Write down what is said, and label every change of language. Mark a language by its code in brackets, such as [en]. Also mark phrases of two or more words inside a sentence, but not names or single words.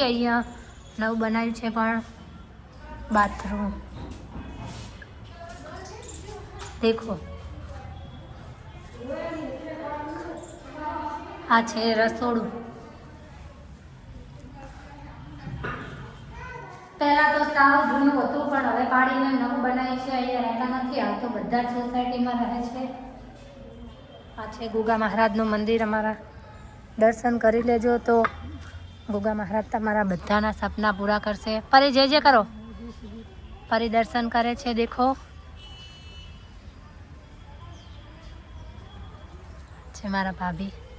[gu] અહીંયા નવું બનાવ્યું છે, પણ બાથરૂમ દેખો। આ છે રસોડૂ। પહેલા તો સાવ જૂનું હતું, પણ હવે પાડીને નવું બનાવ્યું છે। અહીંયા રહતા નથી, હાલ તો બધા જ સોસાયટીમાં રહે છે। આ છે ગુગા મહારાજનું મંદિર। અમારા દર્શન કરી લેજો, તો ગુગા મહારાજ તમારા બધાના સપના પૂરા કરશે। પરી જય જય કરો। પરી દર્શન કરે છે। દેખો છે મારા ભાભી।